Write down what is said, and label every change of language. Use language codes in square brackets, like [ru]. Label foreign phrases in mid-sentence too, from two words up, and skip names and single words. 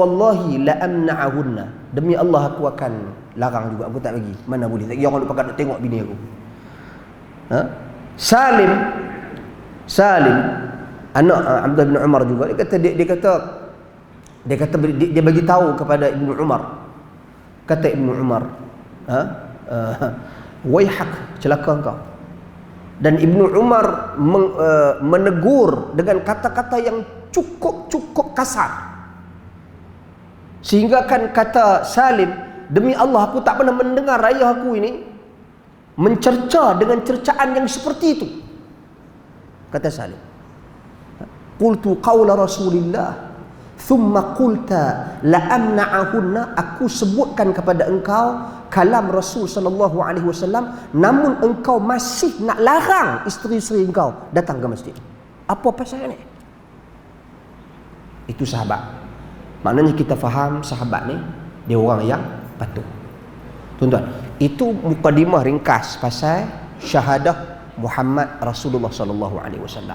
[ar] والله لأمنعهن. [ms] Demi Allah aku akan larang juga, aku tak bagi. Mana boleh? Tak kira orang nak pakat nak tengok bini aku. Ha? Salim anak Abdullah bin Umar juga, dia kata dia bagi tahu kepada Ibnu Umar. Kata Ibnu Umar, waihak, celaka engkau. Dan Ibnu Umar menegur dengan kata-kata yang cukup kasar. Sehingga kan kata Salim, demi Allah aku tak pernah mendengar ayah aku ini mencerca dengan cercaan yang seperti itu. Kata Salim, [ar] قلت قول رسول الله ثم قلت لأمنعهن. [ms] Aku sebutkan kepada engkau kalam Rasul [ar] صلى الله عليه وسلم, [ms] namun engkau masih nak larang isteri-isteri engkau datang ke masjid. Apa pasal ni? Itu sahabat. Maknanya kita faham sahabat ni dia orang yang patuh. Tuan-tuan, itu mukadimah ringkas pasal syahadah [ar] محمد رسول الله صلى الله عليه وسلم.